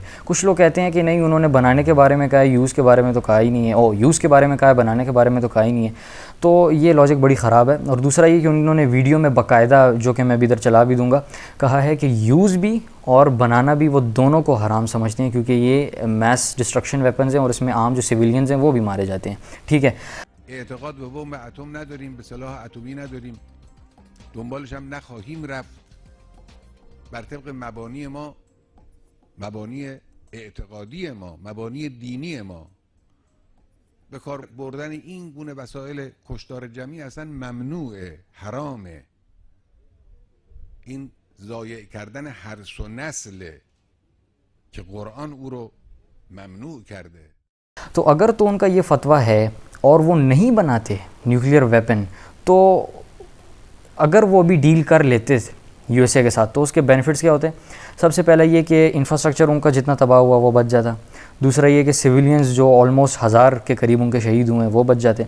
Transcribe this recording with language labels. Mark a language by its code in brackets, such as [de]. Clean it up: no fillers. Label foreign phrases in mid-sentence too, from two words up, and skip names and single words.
[hi] कुछ लोग कहते हैं कि नहीं, उन्होंने बनाने के बारे में कहा है, यूज़ के बारे में तो कहा ही नहीं है, और यूज़ के बारे में कहा है, बनाने के बारे में तो कहा ही नहीं है। तो ये लॉजिक बड़ी ख़राब है। और दूसरा ये कि उन्होंने वीडियो में बाकायदा, जो कि मैं भी इधर चला भी दूँगा, कहा है कि यूज़ भी और बनाना भी वो दोनों को हराम समझते हैं क्योंकि ये [en] mass destruction weapons [hi] हैं और इसमें आम जो सिविलियंस हैं वो भी मारे जाते हैं। ठीक है, [fa] اعتقاد به بمب اتم نداریم، به سلاح اتمی نداریم، دنبالش هم نخواهیم رفت. بر طبق مبانی ما، مبانی اعتقادی ما، مبانی دینی ما، به کار بردن این گونه وسایل کشتار جمعی اصلا ممنوعه، حرامه. این ضایع کردن هرس و نسله که قرآن او رو ممنوع کرده. [hi] तो अगर तो उनका ये फ़तवा है और वो नहीं बनाते [en] nuclear weapon, [hi] तो अगर वो अभी डील कर लेते USA के साथ तो उसके बेनिफिट्स क्या होते हैं? सबसे पहला ये कि इंफ्रास्ट्रक्चर उनका जितना तबाह हुआ वो बच जाता। दूसरा ये कि सिविलियंस जो ऑलमोस्ट 1000 के करीब उनके शहीद हुए हैं वो बच जाते।